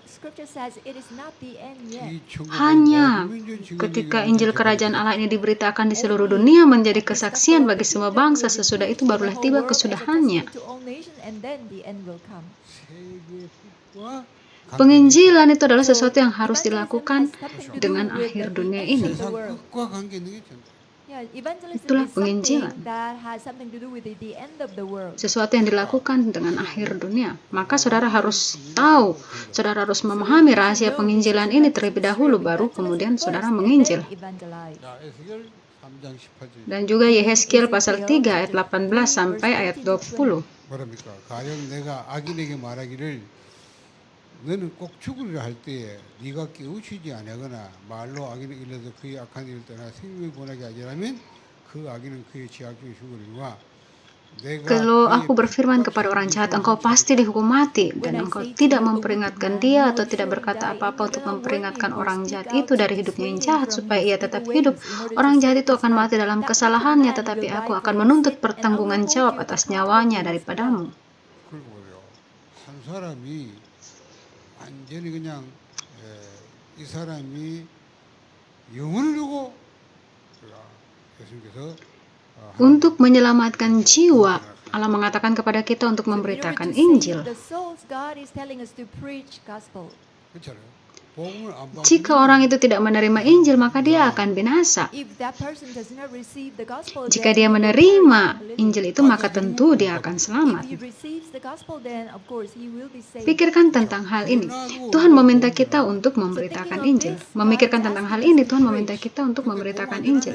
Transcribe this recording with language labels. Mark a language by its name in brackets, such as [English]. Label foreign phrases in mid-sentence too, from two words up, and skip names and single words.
[Indonesian] Hanya ketika Injil Kerajaan Allah ini diberitakan di seluruh dunia menjadi kesaksian bagi semua bangsa, sesudah itu barulah tiba kesudahannya. Penginjilan itu adalah sesuatu yang harus dilakukan dengan akhir dunia ini. [Korean] 끝과 관계 있는 게 전도. [Indonesian] Itulah penginjilan. Sesuatu yang dilakukan dengan akhir dunia. Maka saudara harus tahu, saudara harus memahami rahasia penginjilan ini terlebih dahulu, baru kemudian saudara menginjil. [Korean] 자, 에스겔 3장 18절. [Indonesian] Dan juga Yehezkiel pasal 3 ayat 18 sampai ayat 20. [Korean] 뭐랍니까? 가령 내가 악인에게 말하기를 너는 꼭 죽으리라 할 때에 네가 깨우치지 아니하거나 말로 악인을 일러서 그의 악한 일을 떠나 생명을 권하게 하지라면 그 악인은 그의 죄악 중에 죽으리라. [Indonesian] Kalau aku berfirman kepada orang jahat, engkau pasti dihukum mati, dan engkau tidak memperingatkan dia atau tidak berkata apa-apa untuk memperingatkan orang jahat itu dari hidupnya yang jahat supaya ia tetap hidup, orang jahat itu akan mati dalam kesalahannya, tetapi aku akan menuntut pertanggungan jawab atas nyawanya daripadamu. [Korean] 그리고 보세요. 한 사람이 완전히 그냥 이 사람이 영혼을 주고 예수님께서 [Indonesian] Untuk menyelamatkan jiwa, Allah mengatakan kepada kita untuk memberitakan Injil. [Korean] 그렇잖아요. 복음을 안 받고 [Indonesian] Jika orang itu tidak menerima Injil, maka dia akan binasa. Jika dia menerima Injil itu, maka tentu dia akan selamat. Pikirkan tentang hal ini. Tuhan meminta kita untuk memberitakan Injil. Memikirkan tentang hal ini, Tuhan meminta kita untuk memberitakan Injil.